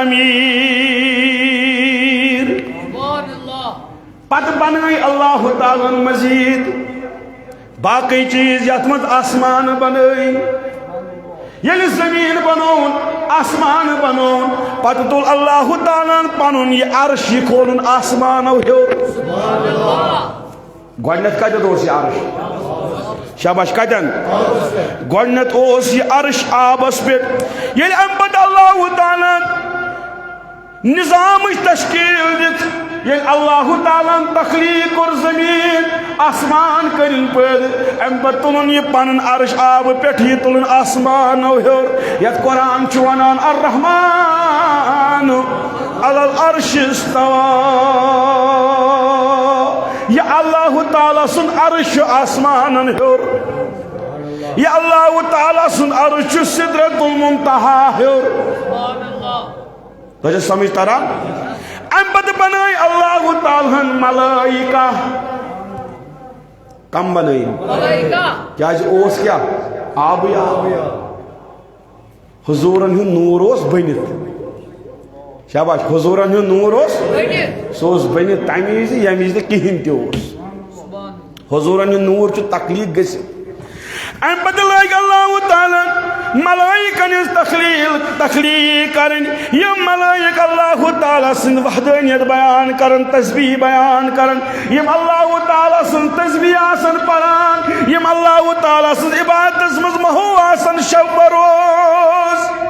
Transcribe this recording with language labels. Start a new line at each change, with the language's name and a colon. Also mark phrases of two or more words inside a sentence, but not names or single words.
Kashmiri: تعمیٖر پتہٕ بنٲے اللہ تعالیٰ ہن مزید باقی چیز یتھ منٛز آسمان بنٲے یل زمین بنون آسمان بنون پتہ تل اللہ تعالیٰ پنن یہ عرش یہ کھولن آسمانو ہیور گۄڈنیٚتھ کتٮ۪تھ اوس یہ عرش شاباش کتٮ۪ن گۄڈنیٚتھ اوس یہ عرش آبس پٮ۪ٹھ ییٚلہِ امہِ پتہٕ اللہ تعالیٰ نظام تشکیل دِژ ییٚلہِ اللہ تعالیٰ تخلیق کور زمین آسمان کرن پٲدٕ امہِ پتہٕ تُلُن یہ پنُن عرش آبہٕ پٮ۪ٹھ یہ تُلُن آسمانو ہیور یتھ قرآن چھُ ونان
Arabic: الرحمن علی العرش استوى
Kashmiri: یہ اللہ تعالیٰ سن عرش آسمانن ہیور یہ اللہ تعالیٰ سن عرش سدرۃ المنتہا ہیور تجھے سمجھ تران ام پتہ بنائی اللہ تعالیٰ ملائکہ کم بنائی کیا اوس کیا آب حضورن ہن نور اوس بنت شاباش حضورن ہن نور اوس سو اوس بنت تمہ وز یم وز کہین تہ اوس حضورن ہن نور چھ تخلیق گژھِ ام پتہ لگ اللہ تعالیٰ ملائکن تخلیق کرن یم ملائک اللہ تعالیٰ سن وحدانیت بیان کرن تسبیح بیان کرن یم اللہ تعالیٰ سن تسبیح آسن پران یم اللہ تعالیٰ سن عبادت مز مہو آسن شب روز